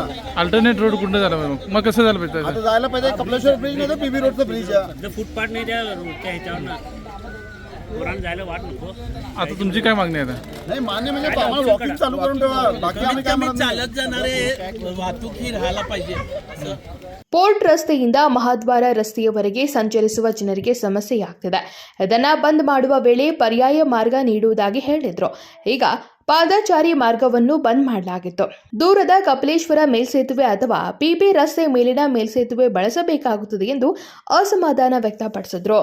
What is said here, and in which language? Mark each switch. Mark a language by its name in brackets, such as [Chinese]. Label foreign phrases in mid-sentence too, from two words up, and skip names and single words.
[English] alternate road [Marathi] कुठं झालं मग कसं झालं पाहिजे? आता जायला पाहिजे कपलेश्वर ब्रिज नाही तर पीबी रोडचं ब्रिज आहे. फुटपाथ नाही त्या रोडच्या ह्याच्यावर पोरांना जायला वाट नको. आता तुमची काय मागणी आहे? नाही, मान्य म्हणजे आम्हाला वॉकिंग चालू करून ठेवा. बाकी आम्ही काय म्हणत नाही. चालत जाणारे वाहतूक ही राहायला पाहिजे. [Kannada] ಪೋರ್ಟ್ ರಸ್ತೆಯಿಂದ ಮಹಾದ್ವಾರ ರಸ್ತೆಯವರೆಗೆ ಸಂಚರಿಸುವ ಜನರಿಗೆ ಸಮಸ್ಯೆಯಾಗ್ತಿದೆ. ಇದನ್ನು ಬಂದ್ ಮಾಡುವ ವೇಳೆ ಪರ್ಯಾಯ ಮಾರ್ಗ ನೀಡುವುದಾಗಿ ಹೇಳಿದ್ರು. ಈಗ ಪಾದಚಾರಿ ಮಾರ್ಗವನ್ನು ಬಂದ್ ಮಾಡಲಾಗಿತ್ತು. ದೂರದ ಕಪಿಲೇಶ್ವರ ಮೇಲ್ಸೇತುವೆ ಅಥವಾ ಪಿಬಿ ರಸ್ತೆ ಮೇಲಿನ ಮೇಲ್ಸೇತುವೆ ಬಳಸಬೇಕಾಗುತ್ತದೆ ಎಂದು ಅಸಮಾಧಾನ ವ್ಯಕ್ತಪಡಿಸಿದ್ರು.